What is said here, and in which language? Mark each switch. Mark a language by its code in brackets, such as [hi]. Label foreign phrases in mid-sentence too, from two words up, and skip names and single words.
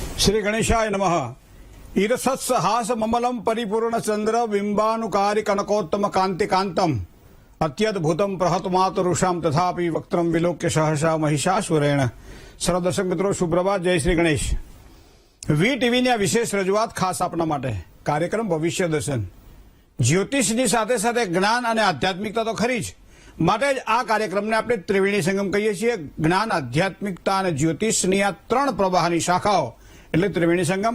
[sa] श्री गणेशाय नमः। ईरसत्सहास ममलम परिपूर्ण चंद्र बिंबानुकारी कनकोत्तम कांति कांतम अत्यद्भुतम प्रहतमातरुषाम तथापि वक्त्रम विलोक्य सहसा महिषासुरेण। [hi] सर्व दर्शक मित्रों सुप्रभात, जय श्री गणेश। [gu] વી ટીવીની આ વિશેષ રજૂઆત ખાસ આપના માટે કાર્યક્રમ ભવિષ્ય દર્શન જ્યોતિષની સાથે સાથે જ્ઞાન અને આધ્યાત્મિકતા તો ખરી જ, માટે જ આ કાર્યક્રમને આપણે ત્રિવેણી સંગમ કહીએ છીએ। જ્ઞાન, આધ્યાત્મિકતા અને જ્યોતિષની આ ત્રણ પ્રવાહની શાખાઓ એટલે ત્રિવેણી સંગમ।